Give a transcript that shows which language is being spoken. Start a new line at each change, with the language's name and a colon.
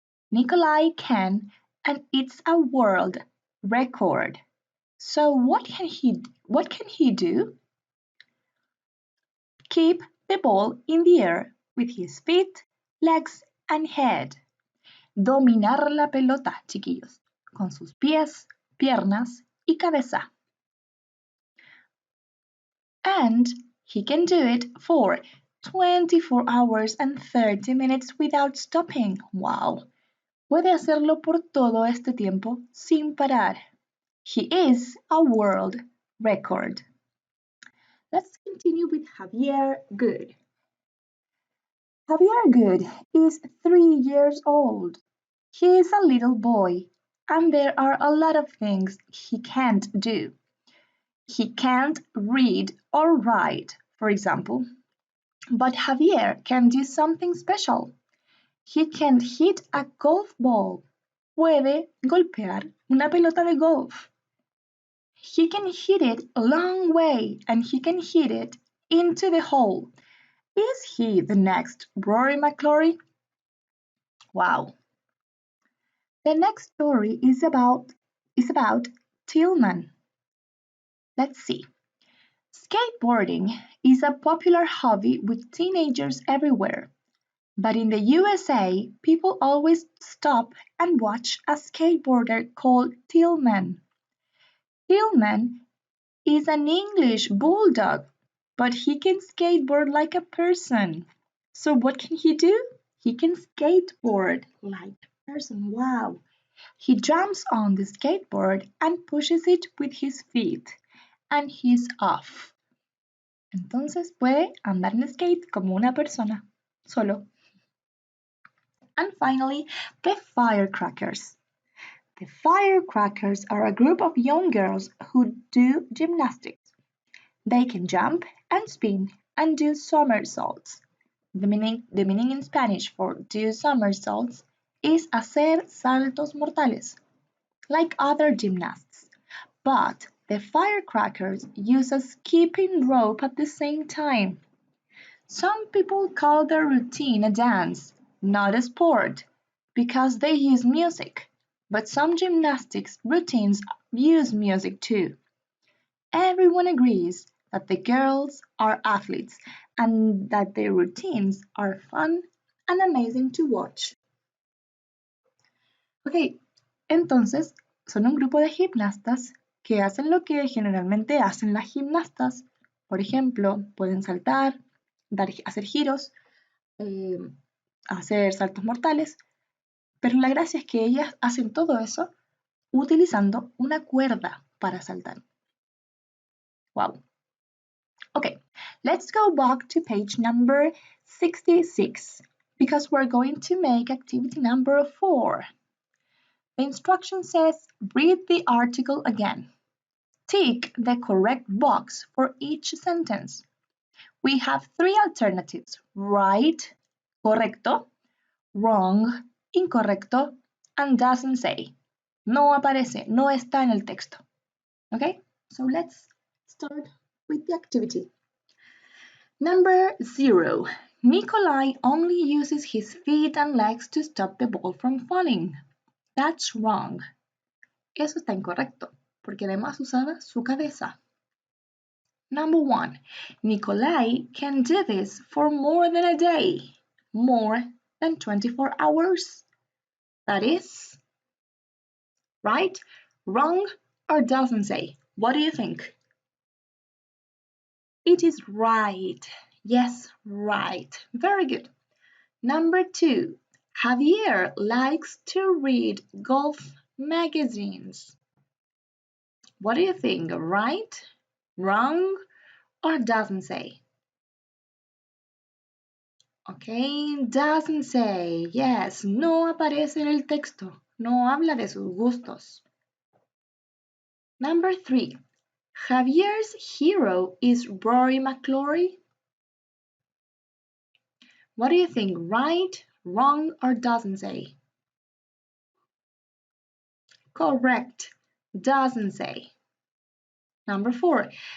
English: Nikolai can, and it's a world record. So what can he do? Keep the ball in the air with his feet, legs, and head.
Spanish: Dominar la pelota, chiquillos, con sus pies, piernas y cabeza.
English: And he can do it for 24 hours and 30 minutes without stopping. Wow.
Spanish: Puede hacerlo por todo este tiempo sin parar.
English: He is a world record. Let's continue with Javier Good. Javier Good is 3 years old. He is a little boy, and there are a lot of things he can't do. He can't read or write, for example. But Javier can do something special. He can hit a golf ball.
Spanish: Puede golpear una pelota de golf.
English: He can hit it a long way and he can hit it into the hole. Is he the next Rory McIlroy? Wow. The next story is about Tillman. Let's see. Skateboarding is a popular hobby with teenagers everywhere. But in the USA, people always stop and watch a skateboarder called Tillman. Tillman is an English bulldog, but he can skateboard like a person. So what can he do? He can skateboard like a person. Wow. He jumps on the skateboard and pushes it with his feet. And he's off.
Spanish: Entonces puede andar en skate como una persona, solo.
English: And finally, the firecrackers. The firecrackers are a group of young girls who do gymnastics. They can jump and spin and do somersaults. The meaning in Spanish for do somersaults is
Spanish: hacer saltos mortales,
English: like other gymnasts. But the firecrackers use a skipping rope at the same time. Some people call their routine a dance, not a sport, because they use music. But some gymnastics routines use music too. Everyone agrees that the girls are athletes and that their routines are fun and amazing to watch.
Spanish: Ok, entonces son un grupo de gimnastas que hacen lo que generalmente hacen las gimnastas. Por ejemplo, pueden saltar, hacer giros, eh, hacer saltos mortales, pero la gracia es que ellas hacen todo eso utilizando una cuerda para saltar. Wow.
English: Okay, let's go back to page number 66 because we're going to make activity number 4. The instruction says read the article again. Tick the correct box for each sentence. We have 3 alternatives: right, correcto, wrong, incorrecto, and doesn't say.
Spanish: No aparece, no está en el texto.
English: Okay, so let's start with the activity. Number 0. Nikolai only uses his feet and legs to stop the ball from falling. That's wrong.
Spanish: Eso está incorrecto, porque además usaba su cabeza.
English: Number 1. Nikolai can do this for more than a day, more than 24 hours. That is right, wrong, or doesn't say. What do you think? It is right. Yes, right. Very good. Number 2. Javier likes to read golf magazines. What do you think? Right, wrong, or doesn't say? Okay, doesn't say.
Spanish: Yes, no aparece en el texto. No habla de sus gustos.
English: Number 3. Javier's hero is Rory McIlroy. What do you think? Right, wrong, or doesn't say? Correct. Doesn't say. Number 4.